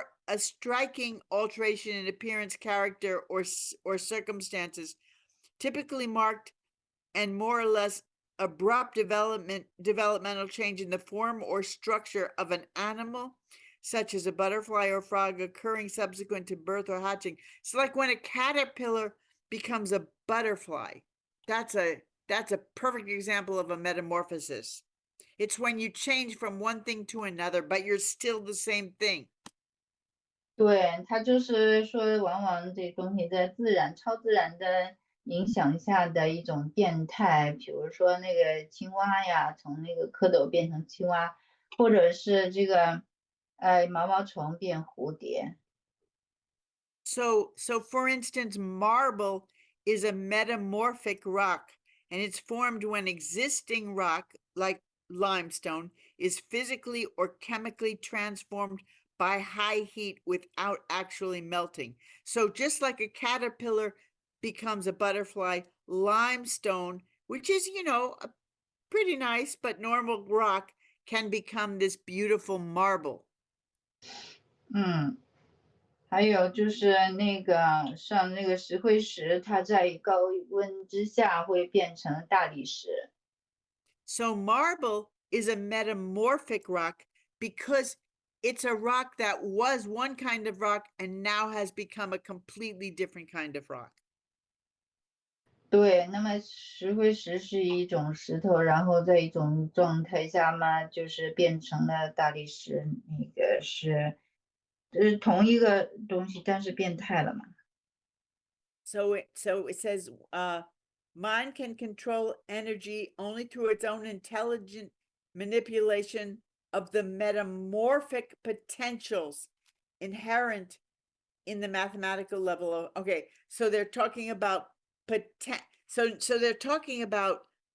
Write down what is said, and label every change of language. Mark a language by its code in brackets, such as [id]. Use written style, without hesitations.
[en] A striking alteration in appearance, character, or circumstances, typically marked and more or less abrupt developmental change in the form or structure of an animal, such as a butterfly or frog, occurring subsequent to birth or hatching. It's like when a caterpillar becomes a butterfly. That's a perfect example of a metamorphosis. It's when you change from one thing to another, but you're still the same thing. [zh] 对，他就是说，往往这东西在超自然的影响下的一种变态，比如说那个青蛙呀，从那个蝌蚪变成青蛙，或者是这个毛虫变蝴蝶。 [en] So for instance, marble is a metamorphic rock, and it's formed when existing rock, like limestone, is physically or chemically transformed by high heat without actually melting. So just like a caterpillar becomes a butterfly, limestone, which is, a pretty nice but normal rock, can become this beautiful marble. [zh] 还有就是像那个石灰石，它在高温之下会变成大理石。 [en] So marble is a metamorphic rock because it's a rock that was one kind of rock and now has become a completely different kind of rock. [zh] 对，那么石灰石是一种石头，然后在一种状态下嘛，就是变成了大理石，那个是同一个东西，但是变态了嘛。 [en] So it says, mind can control energy only through its own intelligent manipulation of the metamorphic potentials inherent in the mathematical level of, okay, so they're talking about so they're talking about